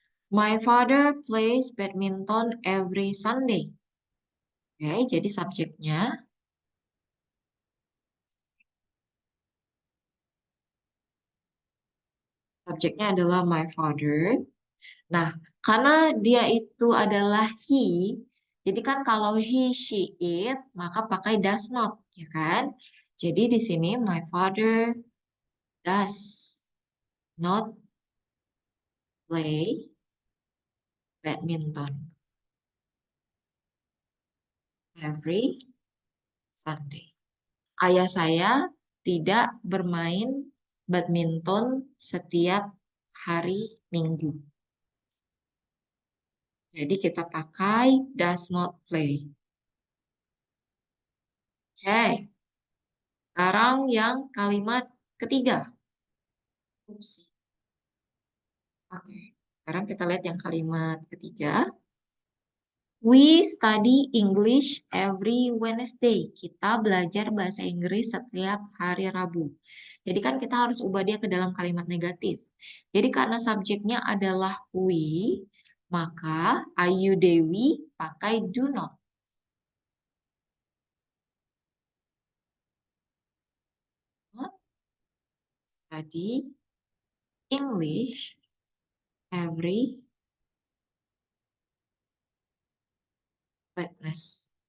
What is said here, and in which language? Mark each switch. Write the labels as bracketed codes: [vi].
[en] My father plays badminton every Sunday. [id] Oke, jadi subjeknya adalah [en] my father. [id] Nah, karena dia itu adalah he, jadi kan kalau [en] he, she, it, [id] maka pakai [en] does not, [id] ya kan? Jadi di sini [en] my father does not play badminton every Sunday. [id] Ayah saya tidak bermain badminton setiap hari Minggu. Jadi kita pakai [en] does not play. [id] Oke, sekarang yang kalimat ketiga. Ups. Oke, sekarang kita lihat yang kalimat ketiga. [en] We study English every Wednesday. [id] Kita belajar bahasa Inggris setiap hari Rabu. Jadi kan kita harus ubah dia ke dalam kalimat negatif. Jadi karena subjeknya adalah we, maka Ayu Dewi pakai [en] do not. Not study English every Wednesday.